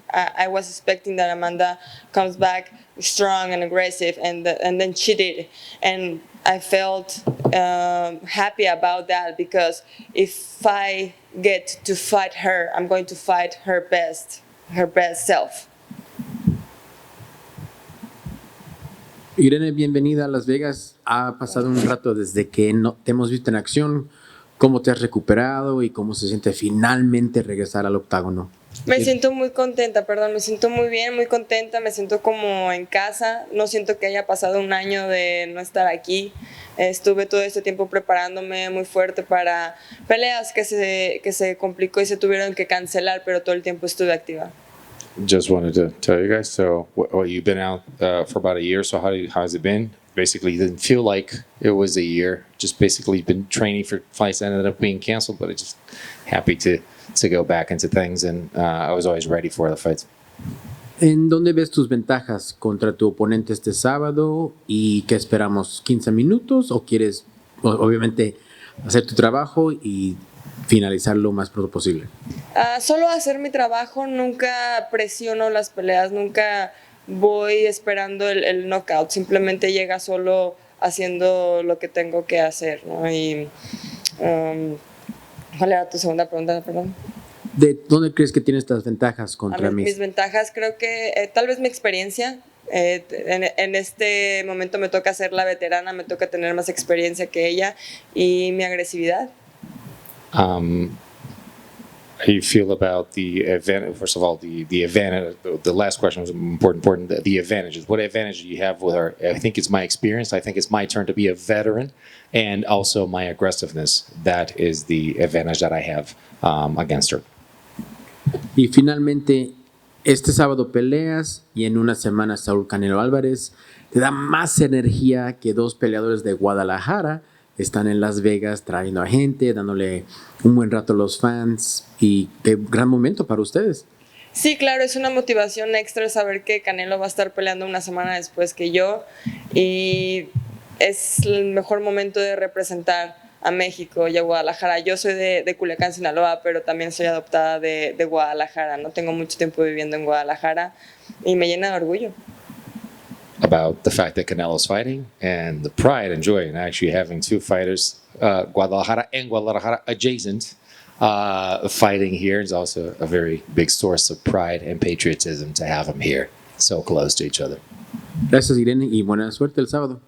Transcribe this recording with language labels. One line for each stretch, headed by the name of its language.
English: I was expecting that Amanda comes back strong and aggressive, and then she did. And I felt happy about that, because if I get to fight her, I'm going to fight her best self.
Spanish: Irene, bienvenida a Las Vegas. Ha pasado un rato desde que te hemos visto en acción. ¿Cómo te has recuperado y cómo se siente finalmente regresar al octágono? Me siento muy contenta, me siento muy bien, muy contenta, me siento como en casa. No siento que haya pasado un año de no estar aquí. Estuve todo este tiempo preparándome muy fuerte para peleas que se complicó y se tuvieron que cancelar, pero todo el tiempo estuve activa.
English: Just wanted to tell you guys, so you've been out for about a year, so how has it been? Basically, it didn't feel like it was a year. Just basically been training for fights that ended up being canceled, but I'm just happy to go back into things, and I was always ready for the fights.
Spanish: ¿En dónde ves tus ventajas contra tu oponente este sábado? ¿Y qué esperamos? ¿15 minutos? ¿O quieres, obviamente, hacer tu trabajo y finalizar lo más pronto posible? Solo hacer mi trabajo. Nunca presiono las peleas, nunca voy esperando el knockout. Simplemente llega solo haciendo lo que tengo que hacer, ¿no? Y, ¿cuál era tu segunda pregunta, perdón? ¿De dónde crees que tienes estas ventajas A contra mis Macy? ventajas creo que tal vez mi experiencia. En este momento me toca ser la veterana, me toca tener más experiencia que ella y mi agresividad.
English: How you feel about the advantage? First of all, the advantage. The last question was important. The advantages. What advantage do you have with her? I think it's my experience. I think it's my turn to be a veteran, and also my aggressiveness. That is the advantage that I have against her.
Spanish: Y finalmente, este sábado peleas y en una semana Saúl Canelo Álvarez te da más energía que dos peleadores de Guadalajara. Están en Las Vegas trayendo a gente, dándole un buen rato a los fans y qué gran momento para ustedes. Sí, claro, es una motivación extra saber que Canelo va a estar peleando una semana después que yo y es el mejor momento de representar a México y a Guadalajara. Yo soy de Culiacán, Sinaloa, pero también soy adoptada de Guadalajara. No tengo mucho tiempo viviendo en Guadalajara y me llena de orgullo.
English: About the fact that Canelo's fighting and the pride and joy in actually having two fighters, Guadalajara and Guadalajara adjacent, fighting here is also a very big source of pride and patriotism to have them here so close to each other.
Spanish: Gracias, Irene, y buena suerte el sábado.